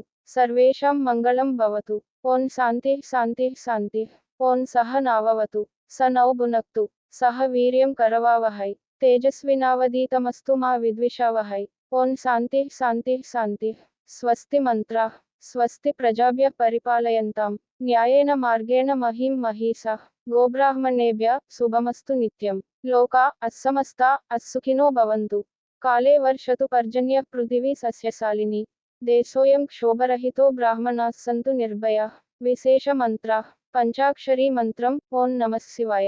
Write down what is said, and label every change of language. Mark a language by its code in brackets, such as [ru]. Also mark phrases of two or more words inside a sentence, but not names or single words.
[sa] సర్వేషాం మంగళం భవతు. ఓం శాంతి శాంతి శాంతి. ఓం సహనావవతు. స నౌ భునక్తు. సహ వీర్యం కరవావహై. తేజస్వినావధీతమస్తు మా విద్విషావహై. ఓం శాంతి శాంతి శాంతి. స్వస్తి మంత్ర. స్వస్తి ప్రజాభ్యః పరిపాలయంతాం న్యాయేన మార్గేణ మహీం మహీషాః. గోబ్రాహ్మణేభ్యః శుభమస్తు నిత్యం. లోకా అస్సమస్తా అస్సుఖినో భవంతు. కాలే వర్షతు పర్జన్యః పృథివీ సస్యశాలిని. దేశోయం క్షోభరహితో బ్రాహ్మణాః సంతు నిర్భయాః. విశేష మంత్రాః. పంచాక్షరీ మంత్రం ఓం నమః శివాయ.